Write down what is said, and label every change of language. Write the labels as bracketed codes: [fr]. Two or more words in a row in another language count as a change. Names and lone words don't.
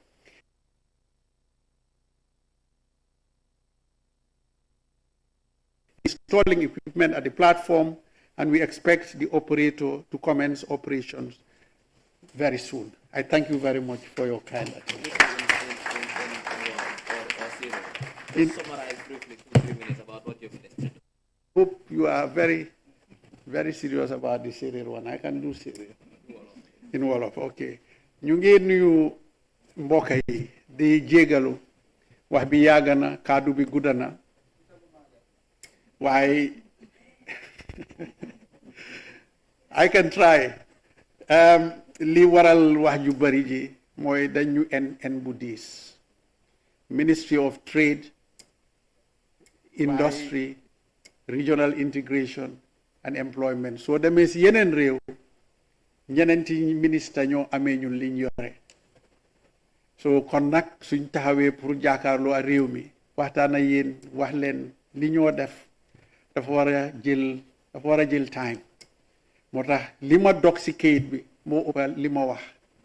[en] Installing equipment at the platform, and we expect the operator to commence operations very soon. I thank you very much for your kind attention. Summarize briefly 2-3 minutes about what you've listed. Hope you are very, very serious about the serial one. I can do serial. In Wolof, okay. [wo] Ñu ngi nuyu mbokk yi di jégalu wax bi yàgg na kaddu bi gudda na waaye [en] I can try. [wo] Li waral wax ju bari ji mooy dañu en bu diis. [en] Ministry of Trade, Industry, Regional Integration and Employment. [wo] So demee si yeneen réew ñeneenti ministre ñoo amee ñun liñ yore. So kon nag suñ taxawee pour jàkkaarloo ak réew mi waxtaan ak yéen wax leen li ñoo def dafa war a jël time. moo tax li ma dog si kayit bi moo ëpp li ma wax.